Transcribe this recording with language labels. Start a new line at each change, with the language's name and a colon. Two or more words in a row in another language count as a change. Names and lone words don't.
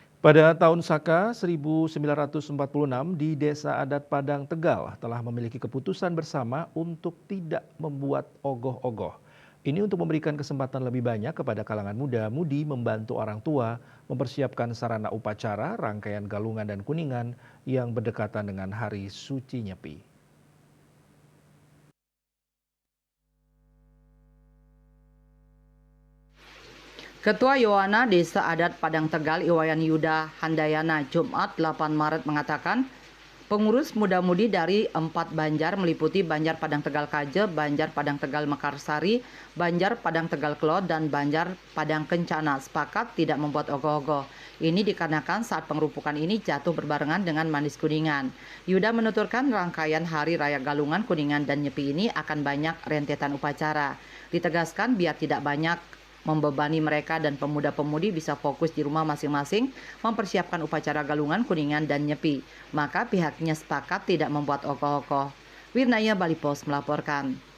Indonesian: Pada tahun Saka 1946 di Desa Adat Padang Tegal telah memiliki keputusan bersama untuk tidak membuat ogoh-ogoh. Ini untuk memberikan kesempatan lebih banyak kepada kalangan muda-mudi membantu orang tua mempersiapkan sarana upacara, rangkaian galungan dan kuningan yang berdekatan dengan Hari Suci Nyepi. Ketua Yowana Desa Adat Padang Tegal Iwayan Yuda Handayana Jumat 8 Maret mengatakan, pengurus muda-mudi dari 4 Banjar meliputi Banjar Padang Tegal Kaje, Banjar Padang Tegal Mekarsari, Banjar Padang Tegal Kelot, dan Banjar Padang Kencana sepakat tidak membuat ogoh-ogoh. Ini dikarenakan saat pengerupukan ini jatuh berbarengan dengan Manis Kuningan. Yuda menuturkan rangkaian Hari Raya Galungan, Kuningan, dan Nyepi ini akan banyak rentetan upacara. Ditegaskan biar tidak banyak membebani mereka dan pemuda-pemudi bisa fokus di rumah masing-masing mempersiapkan upacara galungan, kuningan, dan nyepi. Maka pihaknya sepakat tidak membuat ogoh-ogoh. Wirnaya Bali Pos melaporkan.